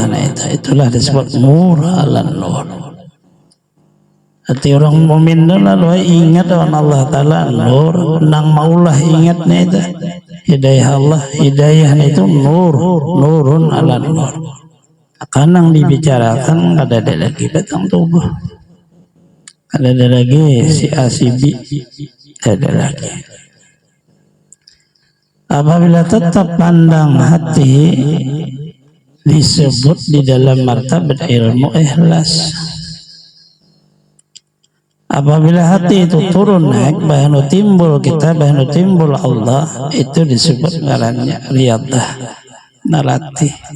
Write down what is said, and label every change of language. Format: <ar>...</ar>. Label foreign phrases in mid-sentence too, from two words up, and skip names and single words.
<bjn>Nah itulah disebut</bjn> <ar>نور على نور.</ar> <bjn>Hati orang mukmin itu lalu ingat dengan Allah Ta'ala nur, nang maulah ingatnya itu hidayah Allah.</bjn> <id>Hidayah itu nur,</id> <ar>نورٌ على نور.</ar> <id>Akan yang dibicarakan ada lagi batang tubuh, ada lagi si A si B, ada lagi. Apabila tetap pandang hati disebut di dalam martabat ilmu ikhlas.</id> <bjn>Apabila hati itu turun naik, bahanu timbul kita, bahanu timbul Allah, itu disebut ngarannya riyadah, nalatih.</bjn>